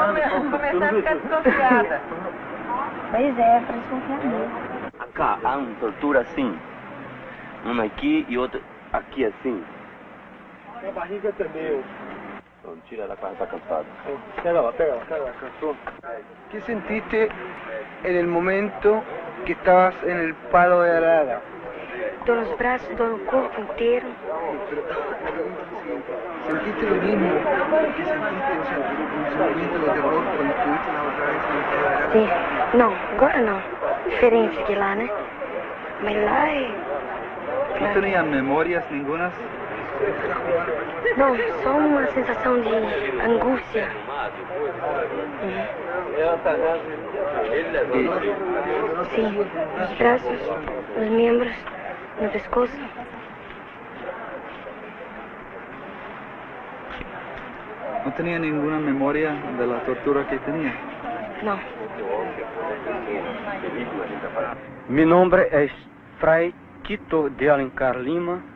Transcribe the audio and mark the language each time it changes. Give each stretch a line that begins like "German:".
Portuguese: Vamos começar a ficar desconfiada. Pois é, pra desconfiar mesmo. Cá, há uma tortura assim. Uma aqui e outra aqui assim. A barriga também. Então, tira ela, ela está cansada. Pega lá, cansou.
Spanish: ¿Qué sentiste en el momento que estabas en el palo de arada?
Portuguese: Dor nos braços, dor no corpo inteiro.
Spanish: ¿Sentiste lo mismo que sentiste un sentimiento de terror cuando estuviste la otra vez en el palo de arada?
Portuguese: Sim. Não, agora não. Diferente que lá, né? Mas lá é...
Spanish: ¿No tenían memorias ningunas?
Portuguese: Não, só uma sensação de angústia. Sim, os braços, os membros, no pescoço.
Spanish: ¿No tenía ninguna memoria de la tortura que tenía?
Portuguese: Não.
Spanish: Mi nombre es Fray Quito de Alencar Lima.